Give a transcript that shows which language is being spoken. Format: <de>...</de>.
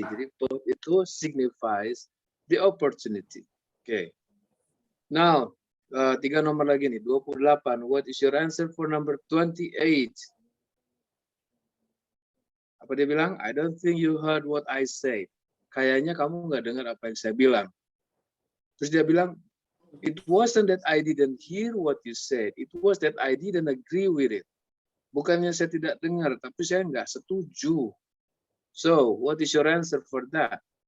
<en>Jadi both itu signifies the opportunity. Okay. Now, 3</en> <id>nomor lagi nih,</id> <en>28. What is your answer for number 28?</en> <id>Apa dia bilang?</id> <en>I don't think you heard what I said.</en> <id>Kayaknya kamu nggak dengar apa yang saya bilang.</id> <en>Terus dia bilang, it wasn't that I didn't hear what you said. It was that I didn't agree with it.</en> <id>Bukannya saya tidak dengar, tapi saya nggak setuju.</id> <en>So, what is your answer for that?</en>